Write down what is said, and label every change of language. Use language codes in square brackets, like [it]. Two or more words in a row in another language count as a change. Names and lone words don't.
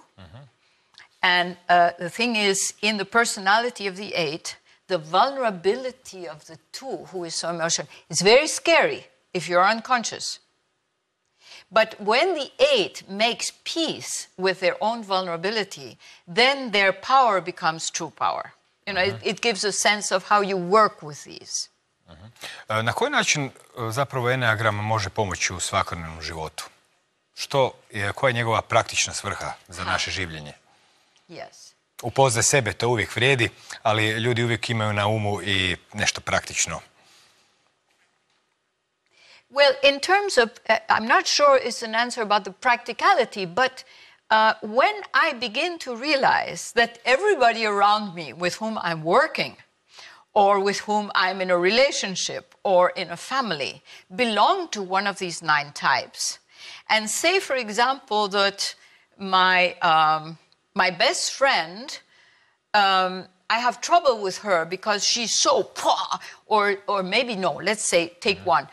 [en] And the thing is, in the personality of the 8, the vulnerability of the 2, who is so emotional, is very scary if you're unconscious. But when the 8 makes peace with their own vulnerability, then their power becomes true power. You know, it gives a sense of how you work with these. [hr] Na koji način zapravo eneagram može pomoći u svakodnevnom životu? Koja je njegova praktična svrha za naše življenje? [en] Yes. [hr] Upoznaj sebe, to uvijek vrijedi, ali ljudi uvijek imaju na umu i nešto praktično. [en] Well, in terms of, I'm not sure it's an answer about the practicality, but when I begin to realize that everybody around me with whom I'm working or with whom I'm in a relationship or in a family belong to one of these 9 types, and say, for example, that my best friend I have trouble with her because she's so, or maybe no, let's say, take one.